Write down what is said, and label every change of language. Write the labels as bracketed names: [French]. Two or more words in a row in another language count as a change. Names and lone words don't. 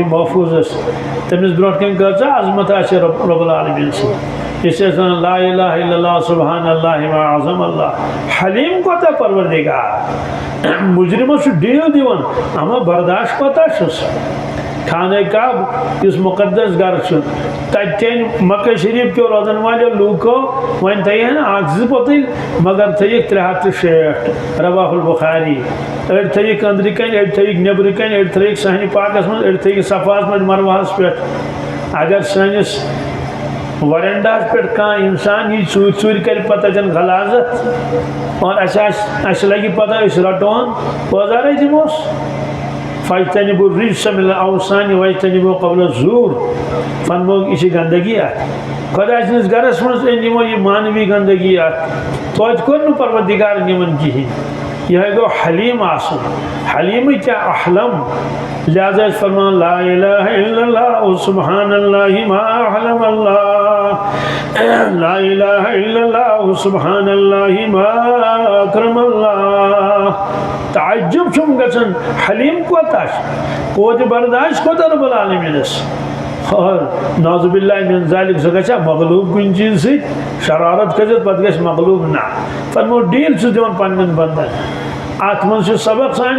[Kashmiri] محفوٗظس تٔمِس برونٛٹھ کَنۍ کۭژاہ عظمت آسہِ [Arabic] رب العالمیٖن [Kashmiri] سٕنٛز أسۍ ٲسۍ ونان [Arabic] لا الہ الا اللہ سبحان اللہ ما اعظم اللہ [Kashmiri] حلیٖم کوتاہ پروردگار مُجرِمس چھُ ڈیٖل دِوان اما برداشت کوتاہ چھُس خانہ کعبہ یُس مُقدس گرٕ چھُ تتہِ تہِ مکہ شریٖف کیو روزن والیو لوٗکو وۄنۍ تھٲیہن 1-2 پوٚتٕلۍ مگر تھٲیِکھ 360 [Arabic] رواہ البخاری [Kashmiri] أڑۍ تھٲیِکھ أنٛدرٕ کَنۍ أڑۍ تھٲیِکھ نیٚبرٕ کَنۍ أڑۍ تھٲیِکھ صحنہِ پاکس منٛز أڑۍ تھٲیِکھ صفاہس منٛز مروہس پٮ۪ٹھ اگر سٲنِس ورینڈاہس پٮ۪ٹھ کانٛہہ اِنسان یی ژوٗرِ کرِ پتہٕ تتٮ۪ن غلازت اور اسہِ لگہِ پتہ أسۍ رٹون بٲزارے دِموس [Arabic] فاجتنبوا الرجس من الاوثان واجتنبوا قول الزور [Kashmiri] فرمووُکھ یہِ چھِ گنٛدگی اکھ خۄدا سٕنٛدِس گرس منٛز أنۍ یِمو یہِ مانوی گنٛدگی اکھ توتہِ کوٚر نہٕ پروردگارن یِمن کِہینۍ یِہوے گوٚو حلیٖم آسُن حلیٖمٕے کیٛاہ احلم لہذا ٲسۍ فرمان [Arabic] لا الہ الا اللہ سبحان اللہ ما احلم اللہ لا الہ الا اللہ سبحان اللہ ما اکرم اللہ [Kashmiri] تعجب چھُم گژھان حلیٖم کوتاہ چھُ توتہِ برداشت کوتاہ رب العالمیٖنس اور [Arabic] نعوذ باللہ من ذالک [Kashmiri] سُہ گژھِ ہا مغلوب کُنہِ چیٖزٕ سۭتۍ شرارت کھٔسِتھ پتہٕ گژھِ مغلوب نہ فرمو ڈیٖل چھُس دِوان پننٮ۪ن بندن اتھ منٛز چھُ سبق سانہِ